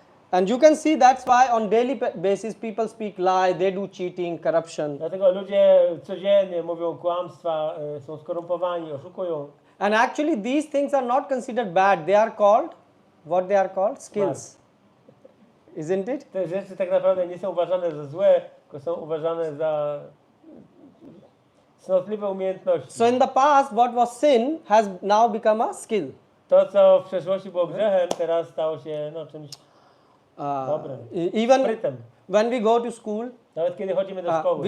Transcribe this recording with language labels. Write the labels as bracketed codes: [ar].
[en] And you can see that's why on daily basis people speak lie, they do cheating, corruption. [pl] Dlatego ludzie codziennie mówią kłamstwa, są skorumpowani, oszukują. [en] And actually these things are not considered bad. They are called, what they are called? Skills. Isn't it? [pl] Te rzeczy tak naprawdę nie są uważane za złe, tylko są uważane za cnotliwe umiejętności. [en] So in the past what was sin has now become a skill. [pl] To, co w przeszłości było grzechem, teraz stało się czymś dobrym. [en] Even [pl] Sprytem. [en] when we go to school, [pl] Nawet kiedy chodzimy do szkoły,